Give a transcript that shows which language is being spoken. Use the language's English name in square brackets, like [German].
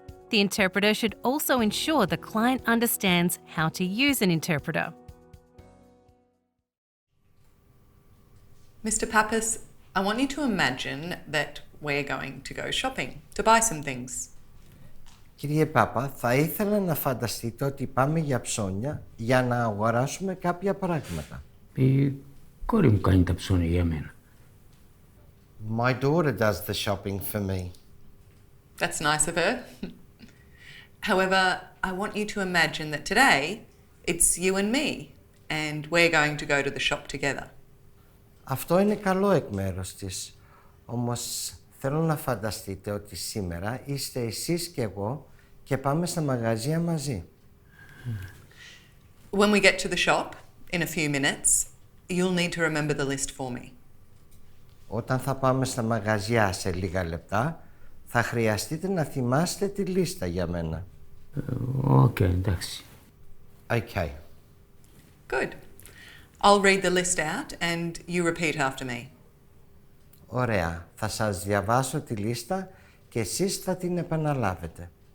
[English] The interpreter should also ensure the client understands how to use an interpreter. Mr. Pappas, I want you to imagine that we're going to go shopping to buy some things. [Greek] Κύριε Πάπα, θα ήθελα να φανταστείτε ότι πάμε για ψώνια για να αγοράσουμε κάποια πράγματα. Η κόρη μου κάνει τα ψώνια για μένα. [English] My daughter does the shopping for me. That's nice of her. However, I want you to imagine that today It's you and me, and we're going to go to the shop together. [Greek] Αυτό είναι καλό εκ μέρους της. Όμως θέλω να φανταστείτε ότι σήμερα είστε εσείς και εγώ και πάμε στα μαγαζιά μαζί. [English] When we get to the shop, in a few minutes, you'll need to remember the list for me. [Greek] Όταν θα πάμε στα μαγαζιά σε λίγα λεπτά, θα χρειαστείτε να θυμάστε τη λίστα για μένα. Οκ, εντάξει. [English] Okay. Good. I'll read the list out and you repeat after me. [Greek] Ωραία. Θα σας διαβάσω τη λίστα και εσείς θα την επαναλάβετε.